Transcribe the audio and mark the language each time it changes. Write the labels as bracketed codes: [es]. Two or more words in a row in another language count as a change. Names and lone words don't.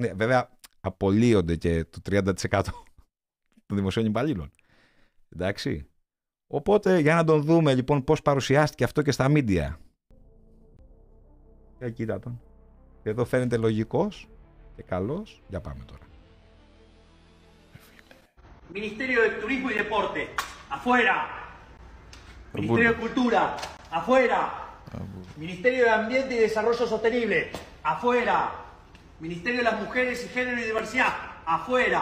[el] Ναι, βέβαια, απολύονται και το 30% των δημοσίων υπαλλήλων. Εντάξει. Οπότε, για να τον δούμε λοιπόν πώς παρουσιάστηκε αυτό και στα μίντια. Για κοίτα τον. Εδώ φαίνεται λογικός και καλός. Για πάμε τώρα. [es] Ministerio de Turismo y Deporte, afuera. Ministerio de Cultura, afuera. Ministerio de Ambiente y Desarrollo Sostenible, afuera. Ministerio de las Mujeres y Género y Diversidad, afuera.